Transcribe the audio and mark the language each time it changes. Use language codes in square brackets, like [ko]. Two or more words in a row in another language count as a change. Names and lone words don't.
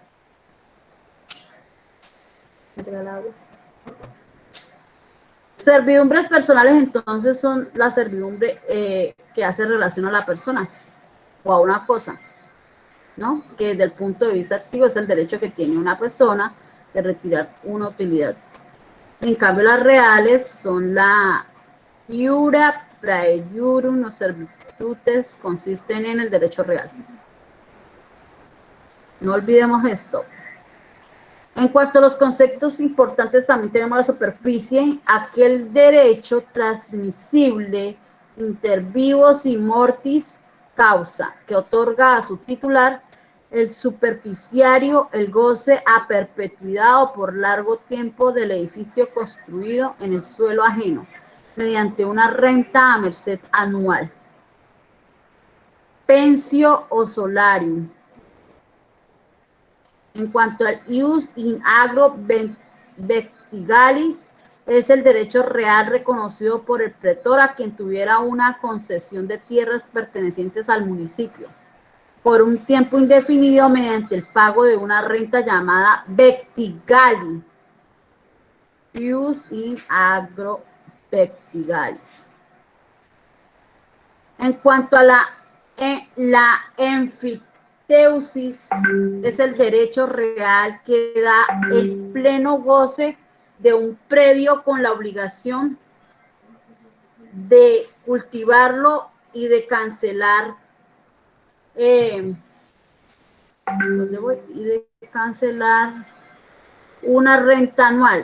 [es] Servidumbres personales entonces son la servidumbre que hace relación a la persona o a una cosa, ¿no? Que desde el punto de vista activo es el derecho que tiene una persona de retirar una utilidad. En cambio, las reales son la [la] iura praediurum [es] o servitutes, consisten en el derecho real. No olvidemos esto. En cuanto a los conceptos importantes, también tenemos la superficie, aquel derecho transmisible [la] inter vivos [es] y [la] mortis causa, [es] que otorga a su titular el superficiario el goce a perpetuidad o por largo tiempo del edificio construido en el suelo ajeno, mediante una renta a merced anual. [la] Pensio o solarium. [es] En cuanto al [la] ius in agro vectigalis, [es] es el derecho real reconocido por el pretor a quien tuviera una concesión de tierras pertenecientes al municipio por un tiempo indefinido mediante el pago de una renta llamada vectigali. [la] Ius in agro vectigalis. [es] En cuanto a la enfiteusis, es el derecho real que da el pleno goce de un predio con la obligación de cultivarlo y de cancelar una renta anual.